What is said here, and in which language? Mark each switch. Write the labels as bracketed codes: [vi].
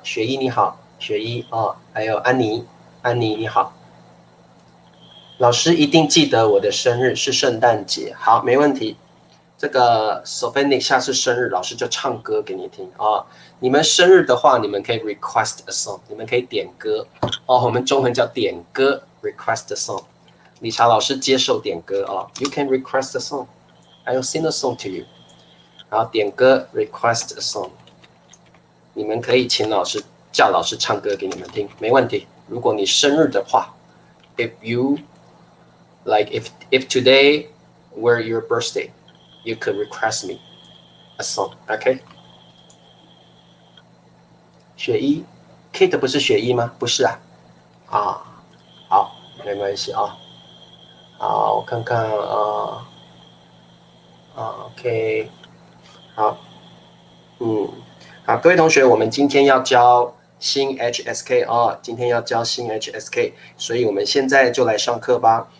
[zh] 雪衣你好，雪衣哦，还有安妮你好，老师一定记得我的生日是圣诞节，好，没问题。这个 Sofenic 下次生日，老师就唱歌给你听啊。你们生日的话，你们可以 [en] request a song， [zh] 你们可以点歌哦。我们中文叫点歌 ， [en] request a song。 [zh] 理查老师接受点歌啊， [en] You can request a song，I will sing a song to you。 [zh] 然后点歌 [en] request a song， [zh] 你们可以请叫老师唱歌给你们听，没问题。如果你生日的话 [en] ，if you like if today were your birthday。You could request me a song, OK？ [zh] 雪衣 ，Kate 不是雪衣吗？不是啊，好，没关系啊。好，我看看OK， 好，好，各位同学，我们今天要教新 HSK 啊，今天要教新 HSK， 所以我们现在就来上课吧。